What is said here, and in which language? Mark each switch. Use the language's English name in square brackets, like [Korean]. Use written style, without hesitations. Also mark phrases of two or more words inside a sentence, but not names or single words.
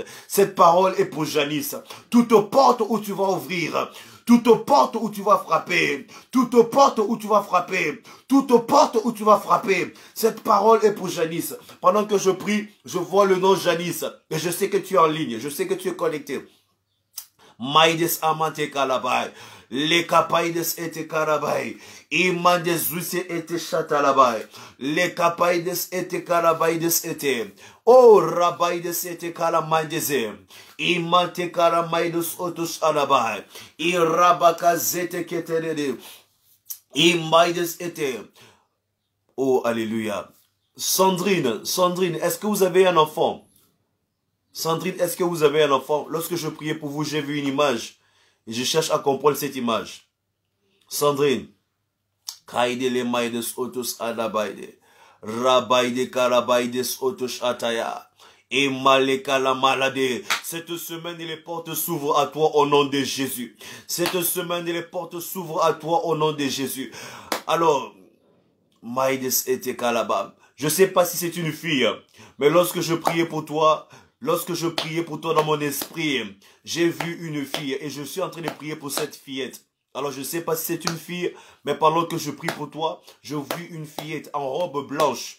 [French] Cette parole est pour Janice. Toute porte où tu vas ouvrir, toute porte où tu vas frapper, toute porte où tu vas frapper, toute porte où tu vas frapper. Cette parole est pour Janice. Pendant que je prie, je vois le nom Janice. Et je sais que tu es en ligne, je sais que tu es connecté. Maides amante kalabai, le kapaides ete karabai, imande zuise ete chatalabai, le kapaides ete karabaides ete, o rabaides ete kalamandeze, imante karamaides otus alabai, irabaka zete keterede, imaides ete. Oh, alléluia. Sandrine, est-ce que vous avez un enfant? Sandrine, est-ce que vous avez un enfant? Lorsque je priais pour vous, j'ai vu une image. Et je cherche à comprendre cette image. Sandrine, Kaidele maides otos adabaide. Rabaide karabaides otos ataya. Et maleka la maladie. Cette semaine, les portes s'ouvrent à toi au nom de Jésus. Cette semaine, les portes s'ouvrent à toi au nom de Jésus. Alors, maides ete kalaba. Je ne sais pas si c'est une fille, mais lorsque je priais pour toi dans mon esprit, j'ai vu une fille et je suis en train de prier pour cette fillette. Alors je ne sais pas si c'est une fille, mais pendant que je prie pour toi, je vis une fillette en robe blanche.